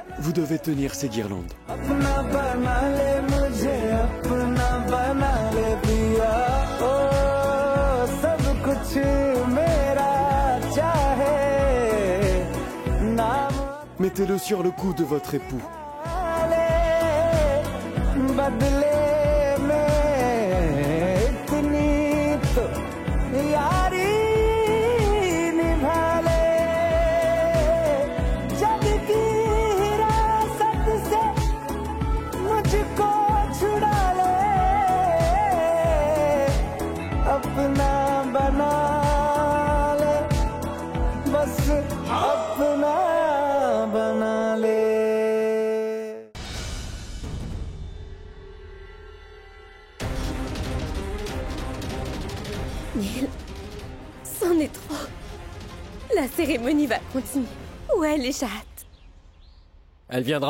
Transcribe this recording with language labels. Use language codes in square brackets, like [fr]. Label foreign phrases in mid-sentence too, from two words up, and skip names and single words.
[fr] Vous devez tenir ces guirlandes. [hi] अपना बना ले मुझे अपना बना ले पिया ओ सब कुछ मेरा चाहे नाम [fr] Mettez-le sur le cou de votre époux. [hi] बदले में इतनी तो यारी निभा ले जग की हिरासत से मुझको छुड़ा ले अपना बना ले बस अपना बना ले [fr] Neil, c'en est trop. La cérémonie va continuer. Où est l'échatte? Elle viendra.